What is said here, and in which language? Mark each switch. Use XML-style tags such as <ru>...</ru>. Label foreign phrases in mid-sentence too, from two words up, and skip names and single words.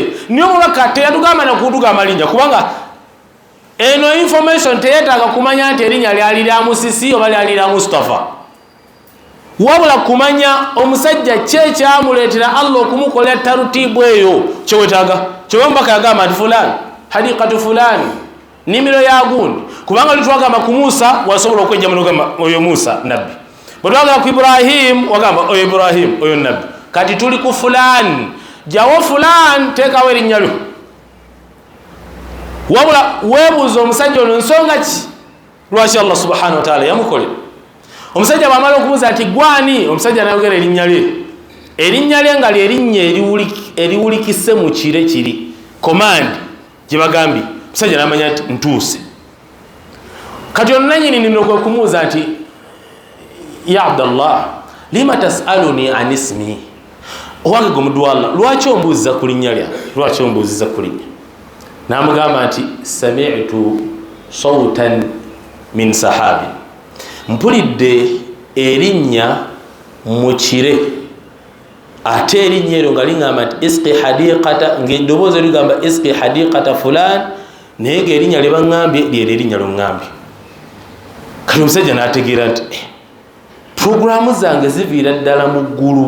<lg>Niyo omubaka teyatugamba nakutugamba linnya kubanga eno information teyeetaaga kumanya nti erinnya lyali lya Musisi oba lyali lya Mustafa, wabula kumanya omusajja kyekyamuleetera Allah okumukolera tarutibu eyo kyewetaaga. Kyewe omubaka yagamba nti</lg> <ar>فلان حديقة فلان</ar> <lg>nnimiro ya gundi, kubanga litwagamba ku Musa wasobola okwejja munogamba oyo Musa nabbi, bwe twagamba ku Ibrahim wagamba oyo Ibrahim oyo nabbi. Kati tuli ku fulani jawo fulani teekawo erinnya lyo, wabula weebuuza omusajja ono nsonga ki lwaki Allah</lg> <ar>سبحانه وتعالى</ar> <lg>yamukolera. Omusajja bw'amala okubuuza ati gwani, omusajja n'ayogera erinnya lye. Erinnya lye nga ly'erinnya eriwulikise mu kire kiri command gye bagambye. Omusajja n'amanya nti ntuuse. Kati ono nannyini nino kwe kumuuza nti</lg> <ar>يا عبد الله لم تسألني عن اسمي,</ar> <lg>owange gwe omuddu wa Allah lwaki ombuuziza ku linnya lyange, lwaki ombuuziza ku linnya? N'amugamba nti</lg> <ar>سمعت صوتا من سحاب,</ar> <lg>mpulidde erinnya mu kire, ate erinnya eryo nga liŋŋamba nti</lg> <ar>اسق حديقة,</ar> <lg>ng'eddoboozi ligamba</lg> <ar>اسق حديقة فلان,</ar> <lg>naye ng'erinnya lye baŋŋambye lyero erinnya lyoŋŋambye. Kati omusajja n'ategeera nti puroguramu zange ziviira ddala mu ggulu.</lg>